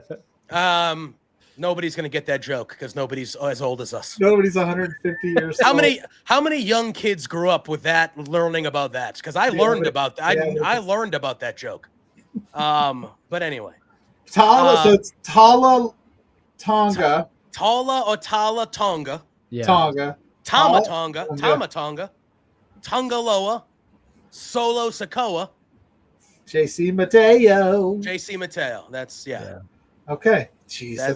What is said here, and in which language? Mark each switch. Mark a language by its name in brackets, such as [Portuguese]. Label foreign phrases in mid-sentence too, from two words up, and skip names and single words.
[English] Nobody's gonna get that joke because nobody's as old as us. Nobody's 150 years old. How many young kids grew up with that, learning about that? Because I learned about that. I learned about that joke. But anyway. So it's Tala Tonga. Tala or Tala Tonga. Yeah. Tonga. Tama Tonga. Tama Tonga. Tonga Loa. Solo Sikoa. JC Mateo. JC Mateo. That's yeah. Okay. Jeez.